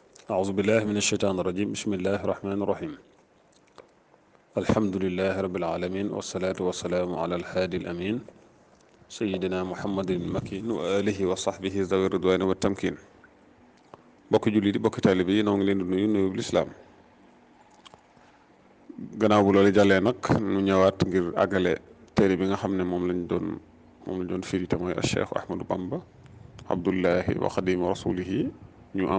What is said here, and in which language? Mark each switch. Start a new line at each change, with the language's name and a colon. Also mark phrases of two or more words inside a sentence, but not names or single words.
Arabic: أعوذ بالله من الشيطان الرجيم بسم الله الرحمن الرحيم الحمد لله رب العالمين والصلاة والسلام على الهادي الأمين سيدنا محمد المكين وآله وصحبه ذوي الرضوان والتمكين
Wolof: bokki julli di bokki taalibe yi noo ngi leen di nuyu nuyu lislaam gannaaw bu loolu jàllee nag nu ñëwaat ngir àggale téere bi nga xam ne moom lañ doon firi te mooy Cheikh Ahmadou Bamba Abdullahi wa Xadimu Rasulihi ñu am